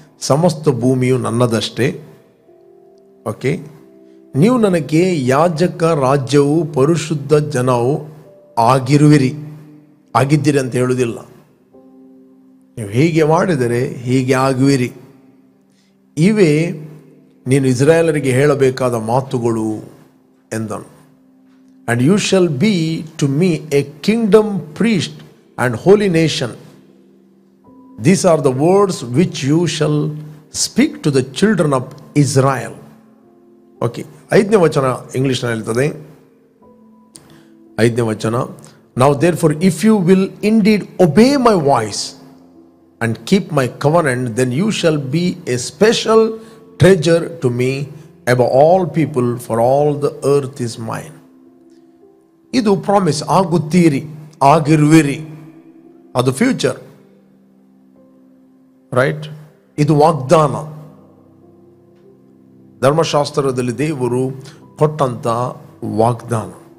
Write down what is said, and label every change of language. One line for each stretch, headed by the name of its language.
Kannada: ಸಮಸ್ತ ಭೂಮಿಯು ನನ್ನದಷ್ಟೇ. ಓಕೆ, ನೀವು ನನಗೆ ಯಾಜಕ ರಾಜ್ಯವು ಪರಿಶುದ್ಧ ಜನವು ಆಗಿರುವಿರಿ. ಆಗಿದ್ದೀರಿ ಅಂತ ಹೇಳುವುದಿಲ್ಲ. ನೀವು ಹೀಗೆ ಮಾಡಿದರೆ ಹೀಗೆ ಆಗುವಿರಿ. ಇವೇ ನೀನು ಇಸ್ರಾಯೇಲರಿಗೆ ಹೇಳಬೇಕಾದ ಮಾತುಗಳು ಎಂದನು.
English: And you shall be to me a kingdom, priest and holy nation. These are the words which you shall speak to the children of Israel.
Kannada: Okay, 5ನೇ ವಚನ ಇಂಗ್ಲಿಷ್ನಲ್ಲಿ ಹೇಳ್ತದೆ. 5ನೇ ವಚನ,
English: Now therefore if you will indeed obey my voice and keep my covenant, then you shall be a special treasure to me above all people, for all the earth is mine.
Kannada: ಇದು promise, ಆಗುತ್ತೀರಿ, ಆಗಿರುವಿರಿ, ಅದು future, right? ಇದು ವಾಗ್ದಾನ. ಧರ್ಮಶಾಸ್ತ್ರದಲ್ಲಿ ದೇವರು ಕೊಟ್ಟಂತ ವಾಗ್ದಾನ.